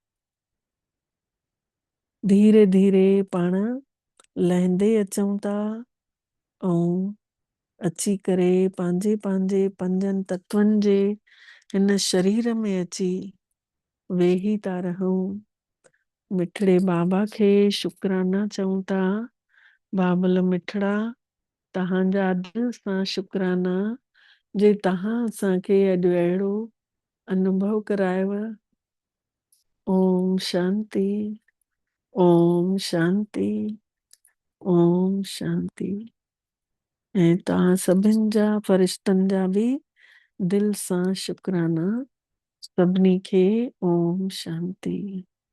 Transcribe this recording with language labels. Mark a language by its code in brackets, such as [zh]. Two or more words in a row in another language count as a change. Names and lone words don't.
[sd] धीरे धीरे पाण लहंदे अचूं था ऐं अची करे पंहिंजे पंहिंजे पंजनि तत्वनि जे हिन शरीर में अची वेही था रहूं। मिठड़े बाबा खे शुक्राना चऊं था। बाबल मिठड़ा, तव्हांजा दिल सां शुक्राना जे तव्हां असांखे अॼु अहिड़ो अनुभव करायव। [sa] ओम शांति, ओम शांति, ओम शांति। [sd] ऐं तव्हां सभिनि जा फ़रिश्तनि जा बि दिल सां शुक्राना। सभिनी खे [sa] ओम शांति।